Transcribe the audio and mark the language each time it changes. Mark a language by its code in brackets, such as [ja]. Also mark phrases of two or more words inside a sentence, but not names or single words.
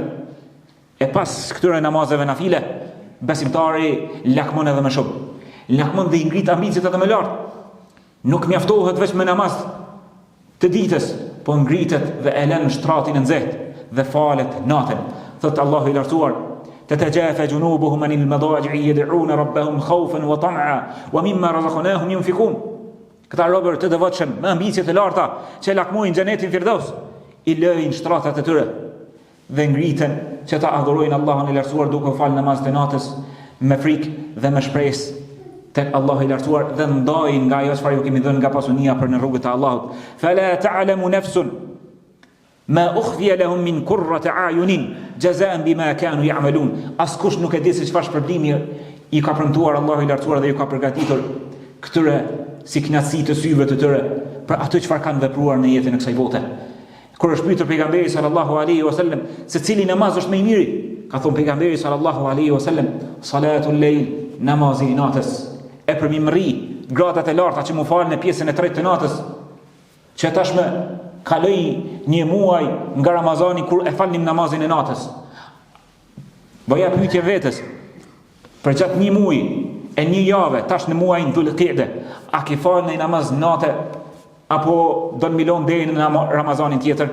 [sq] E pas këtyre namazeve nafile, besimtari lakmon edhe më shumë. Lakmon dhe i ngrit ambicet edhe më lart. Nuk mjaftohet vetëm me namaz të ditës, po ngritet dhe e lën shtratin e nxehtë dhe falet natën. Thot Allahu i lartësuar: [ar] "تتجافى جنوبهم عن المضاجع يدعون ربهم خوفا وطمعا ومما رزقناهم ينفقون." [sq] Këta robër të devotshëm me ambicie të larta që lakmojnë xhenetin Firdaus, i lëjnë shtratat e tyre dhe ngriten që ta adhurojnë Allahun i lartësuar duke fal namaz të natës me frikë dhe me shpresë tek Allahu i lartësuar dhe ndajnë nga ajo çfarë ju kemi dhënë nga pasunia për në rrugën e Allahut. [ar] فلا تعلم نفس ما أخفي لهم من قرة أعين جزاء بما كانوا يعملون. [sq] Askush nuk e di se çfarë shpërblimi i ka premtuar Allahu i lartësuar dhe ju ka përgatitur këtyre si kënaqësi të syve të tyre për atë çfarë kanë vepruar në jetën e kësaj bote. Kur është pyetur pejgamberi [ar] صلى الله عليه وسلم [sq] se cili namaz është më i miri, ka thënë pejgamberi [ar] صلى الله عليه وسلم: "صلاة الليل", [sq] namazi i natës. E përmimëri gradat e larta që mu falën në pjesën e tretë të natës, që tashmë kaloi një muaj nga Ramazani kur e falnim namazin e natës. Bëja pyetje vetes, për gjatë një muaji e një jave, tash në muajin Dhul-Qa'de, a ke falë në namaz natë apo do të milon deri në Ramazanin tjetër?